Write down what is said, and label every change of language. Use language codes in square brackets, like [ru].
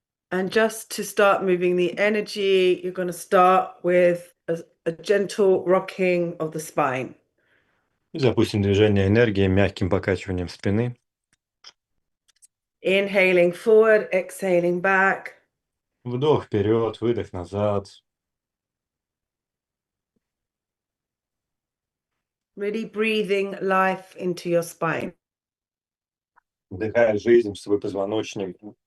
[en] And just to start moving the energy, you're going to start with a gentle rocking of the spine. [ru] Запустим движение энергии мягким покачиванием спины. [en] Inhaling forward, exhaling back. [ru] Вдох вперед, выдох назад. [en] Really breathing life into your spine. [ru] Вдыхая жизнь в свой позвоночник.